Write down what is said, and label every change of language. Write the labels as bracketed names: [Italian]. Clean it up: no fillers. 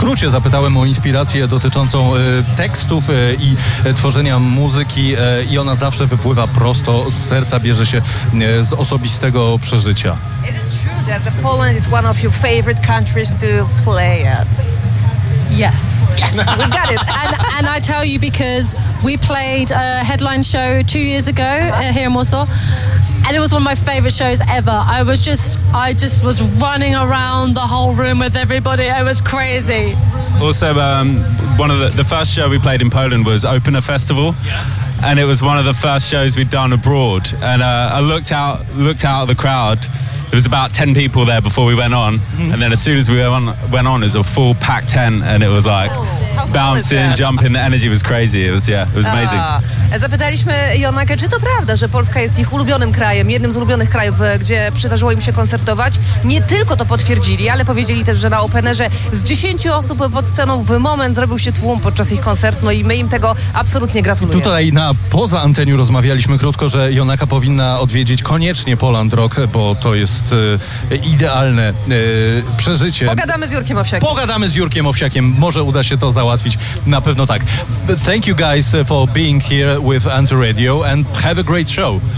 [Polish] Zapytałem o inspirację dotyczącą tekstów i tworzenia muzyki, i ona zawsze wypływa prosto z serca, bierze się z osobistego przeżycia. [English] Is it true that the Poland is one of your favorite countries to play at? Yes. Yes, we've got it. And I tell you because we played a headline show 2 years ago here in Warsaw, and it was one of my favorite shows ever. I just was running around the whole room with everybody. It was crazy. Also, one of the first show we played in Poland was Opener Festival. Yeah. And it was one of the first shows we'd done abroad. And I looked out at the crowd. There was about 10 people there before we went on. Mm-hmm. And then as soon as we went on, it was a full packed tent. And it was like bouncing, jumping. The energy was crazy. It was amazing. [Polish] Zapytaliśmy Jonakę, czy to prawda, że Polska jest ich ulubionym krajem, jednym z ulubionych krajów, gdzie przydarzyło im się koncertować. Nie tylko to potwierdzili, ale powiedzieli też, że na Openerze z 10 osób pod sceną w moment zrobił się tłum podczas ich koncertu. No i my im tego absolutnie gratulujemy. Tutaj na poza anteniu rozmawialiśmy krótko, że Jonaka powinna odwiedzić koniecznie Poland Rock, bo to jest idealne przeżycie. Pogadamy z Jurkiem Owsiakiem. Może uda się to załatwić. Na pewno tak. [English] But thank you guys for being here with Antyradio, and have a great show.